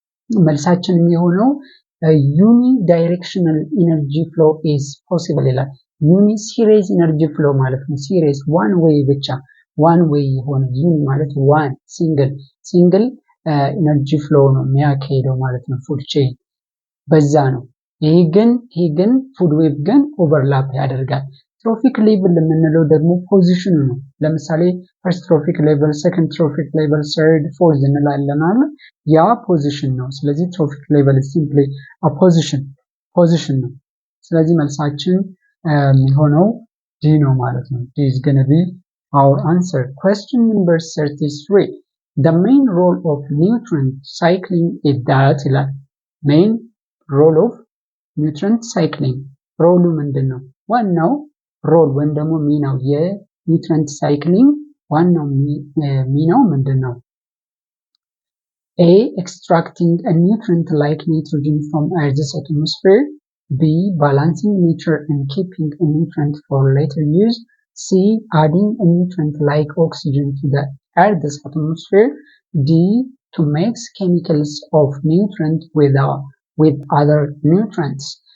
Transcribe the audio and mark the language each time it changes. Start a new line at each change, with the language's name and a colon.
Amharic: መልሳችን የሚሆነው ዩኒ ዳይሬክሽናል ኢነርጂ ፍሎ ኢዝ ፖሲብል ይላል። ዩኒ ሲሪየስ ኢነርጂ ፍሎ ማለት ነው። ሲሪየስ ዋን ዌይ ብቻ ዋን ዌይ የሆነ ዩኒ ማለት ዋን ሲንግል ኢነርጂ ፍሎ ነው የሚያካሄደው ማለት ነው ፉድ ቼይን በዛ ነው። ይሄ ግን ፉድ ዌብ ግን ኦቨርላፕ ያደርጋል። ትሮፊክ ሌቭል የምንለው ደግሞ ፖዚሽኑ ነው። ለምሳሌ ፈርስት ትሮፊክ ሌቭል፣ ሰከንድ ትሮፊክ ሌቭል፣ ሰርድ፣ ፎርዝ እንላለን አይደል? ያ ፖዚሽን ነው። ስለዚህ ትሮፊክ ሌቭል ሲምፕሊ ፖዚሽን ነው። ስለዚህ መልሳችን የሚሆነው ዲ ነው ማለት ነው። ዲ
English: is going to be our answer. Question number 33. The main role of nutrient cycling is that
Amharic: ይላል።
English: main role of nutrient cycling
Amharic: ሮሉ ምንድን ነው? ዋናው ሮል ወይም ደግሞ ሚናው የኒውትሪየንት ሳይክሊንግ ዋናው ሚናው ምንድን ነው?
English: A, extracting a nutrient like nitrogen from Earth's atmosphere. B, balancing nature and keeping a nutrient for later use. C, adding a nutrient like oxygen to the Earth's atmosphere. D, to mix chemicals of nutrient with other nutrients.